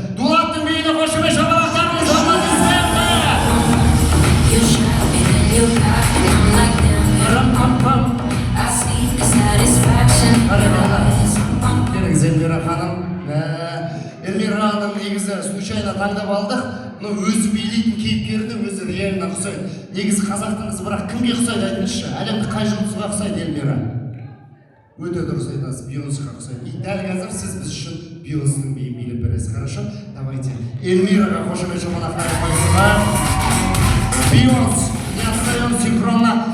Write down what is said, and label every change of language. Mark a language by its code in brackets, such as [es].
[kk] Дулаттың бейіне қошымен шапалақтарыңыз, аплодисменті! [en] You shot me, then you got me. I'm like them. I see the satisfaction in your eyes. [kk] Келіңіз, Эльмира ханым. Эльмира ханым негізі случайно таңдап алдық. Но өзі билейтін кейіпкерді өзі реально ұқсайды. Негізі қазақтың қызы, бірақ кімге ұқсайды айтыңызшы? Әлемді қай жұлдызға ұқсайды Эльмира? Өте дұрыс айтасыз, Бейонсқа ұқсайды. И дәл қазір сіз біз үшін Бейонстың биін билеп бересіз, хорошо? Давайте Эльмираға қошемет шапалақтар қойсыздар. [ru] Бейонс, не отстаем синхронно.